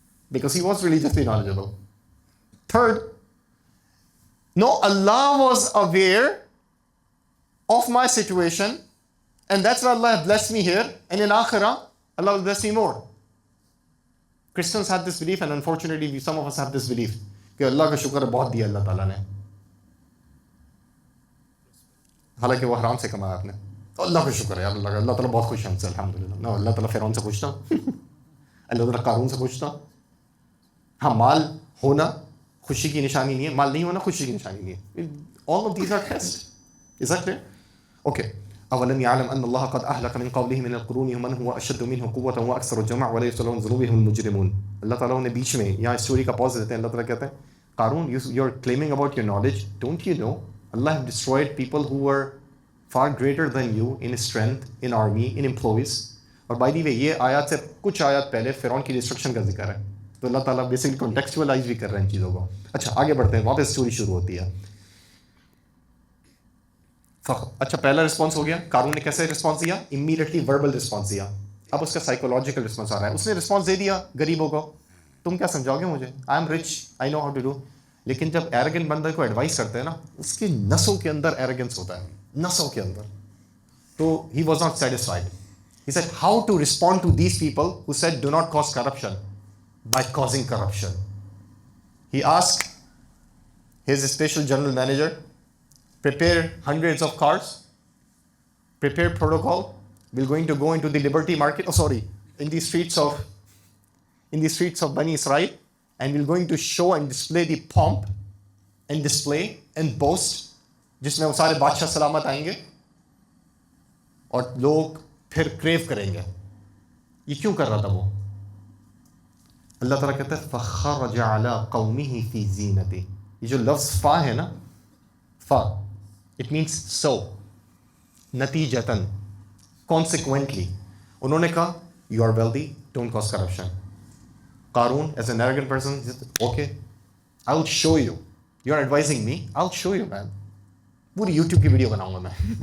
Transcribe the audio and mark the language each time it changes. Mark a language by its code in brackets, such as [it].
[en] Because he was religiously knowledgeable. Third, no, Allah was aware of my situation and that's why Allah blessed me here, and in Akhirah, Allah will bless me more. Christians have this belief, [ur] and unfortunately some of us have this belief کہ اللہ کا شکر بہت دیا اللہ تعالیٰ نے، حالانکہ وہ حرام سے کمایا آپ نے. اللہ کا شکر ہے یار، اللہ تعالیٰ بہت خوش ہے ہم سے الحمدللہ. نہ اللہ تعالیٰ فیرون سے پوچھتا، اللہ تعالیٰ قارون سے پوچھتا. ہاں مال ہونا خوشی کی نشانی نہیں ہے، مال نہیں ہونا خوشی کی نشانی نہیں ہے. [en] all of these are tests. Is that clear? Okay. [ar] أولم يعلم أن الله قد أهلك من قبله من القرون من هو أشد منه قوة وأكثر جمعا ولا يسألون ذنوبهم المجرمون. [ur] اللہ تعالیٰ نے بیچ میں یہاں اسٹوری کا پاز دیتے ہیں. اللہ تعالیٰ کہتے ہیں [en] قارون you are claiming about your knowledge, don't you know Allah have destroyed people who were far greater than you in strength, in army, in employees. [ur] اور بائی دی وے یہ آیات سے کچھ آیات پہلے فرعون کی ڈسٹرکشن کا ذکر ہے، تو اللہ تعالیٰ بیسکلی کانٹیکسچوئلائز بھی کر رہے ہیں ان چیزوں کو. اچھا آگے بڑھتے ہیں، وہاں پہ اسٹوری شروع ہوتی ہے. اچھا پہلا رسپانس ہو گیا. قارون نے کیسے رسپانس دیا؟ امیڈیٹلی وربل رسپانس دیا. اب اس کا سائیکولوجیکل رسپانس آ رہا ہے. اس نے رسپانس دے دیا غریبوں کو، تم کیا سمجھاؤ گے مجھے، [en] I am rich, I know how to do. [ur] لیکن جب ایروگنٹ بندے کو ایڈوائز کرتے ہیں نا، اس کی نسوں کے اندر ایروگنس ہوتا ہے، نسوں کے اندر. [en] So he was not satisfied. He said, how to respond to these people who said, do not cause corruption? By causing corruption. He asked his special general manager, prepare hundreds of cars, prepare protocol. We're going to go into the liberty market, in the streets of Bani Israel, and we're going to show and display the pomp and display and boast, [ur] جس میں وہ سارے بادشاہ سلامت آئیں گے اور لوگ پھر کریو کریں گے. یہ کیوں کر رہا تھا وہ؟ اللہ تعالیٰ کہتا ہے [ar] فَخَرَجَ عَلَىٰ قَوْمِهِ فِي زِينَتِهِ. [ur] یہ جو لفظ فا ہے نا، فا اٹ مینس سو، نتیجتاً، [en] consequently. [ur] انہوں نے کہا [en] You are wealthy, don't cause corruption. قارون is an arrogant person, okay I will show you, you are advising me, I will show you man, [ur] پوری یوٹیوب کی ویڈیو بناؤں گا میں.